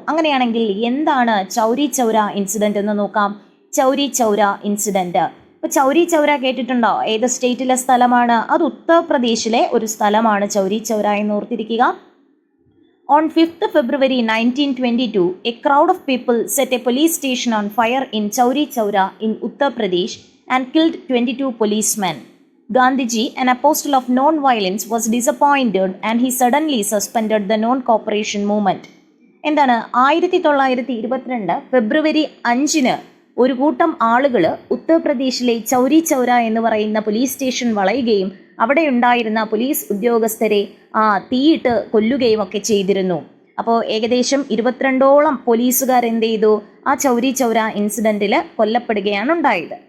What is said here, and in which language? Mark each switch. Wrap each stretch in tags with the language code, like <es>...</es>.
<ml>അങ്ങനെയാണെങ്കിൽ എന്താണ് ചൗരി ചൗര ഇൻസിഡൻ്റ് എന്ന് നോക്കാം. ചൗരി ചൗര ഇൻസിഡൻ്റ്, ഇപ്പോൾ ചൗരി ചൗര കേട്ടിട്ടുണ്ടോ? ഏത് സ്റ്റേറ്റിലെ സ്ഥലമാണ്? അത് ഉത്തർപ്രദേശിലെ ഒരു സ്ഥലമാണ് ചൗരി ചൗര എന്ന് ഓർത്തിരിക്കുക.</ml> <en>On 5th February 1922, a crowd of people set a police station on fire in Chowri Chowra in Uttar Pradesh and killed 22 policemen. Gandhiji, an apostle of non-violence, was disappointed and he suddenly suspended the non-cooperation movement.</en> <ml>എന്താണ്? 1922 ഫെബ്രുവരി 5 ഒരു കൂട്ടം ആളുകൾ ഉത്തർപ്രദേശിലെ ചൗരി ചൗര എന്ന് പറയുന്ന police station വളയുകയും അവിടെ ഉണ്ടായിരുന്ന police ഉദ്യോഗസ്ഥരെ തീയിട്ട് കൊല്ലുകയും ഒക്കെ ചെയ്തിരുന്നു. അപ്പോൾ ഏകദേശം 22ഓളം പോലീസുകാർ എന്ത് ചെയ്തു? ആ ചൗരി ചൗര ഇൻസിഡൻറ്റിൽ കൊല്ലപ്പെടുകയാണ് ഉണ്ടായത്.</ml>